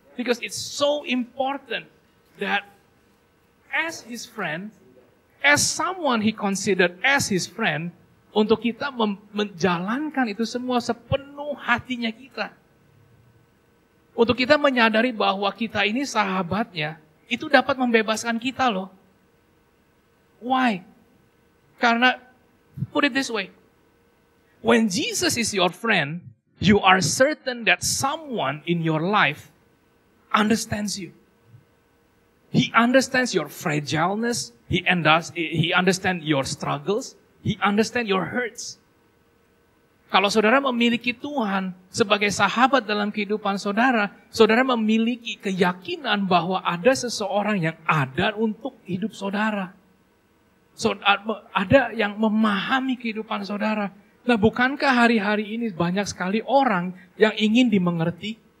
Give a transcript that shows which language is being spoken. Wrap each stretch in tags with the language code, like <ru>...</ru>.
<en>Because it's so important that as his friend, as someone he considered as his friend,</en> <id>untuk kita menjalankan itu semua sepenuh hatinya kita. Untuk kita menyadari bahwa kita ini sahabatnya, itu dapat membebaskan kita loh.</id> <en>Why? Karena, put it this way, when Jesus is your friend, you are certain that someone in your life understands you. He understands your fragileness. He understands your struggles. He understands your hurts.</en> <id>Kalau saudara memiliki Tuhan sebagai sahabat dalam kehidupan saudara, saudara memiliki keyakinan bahwa ada seseorang yang ada untuk hidup saudara. Ada yang memahami kehidupan saudara. Nah, bukankah hari-hari ini banyak sekali orang yang ingin dimengerti?</id>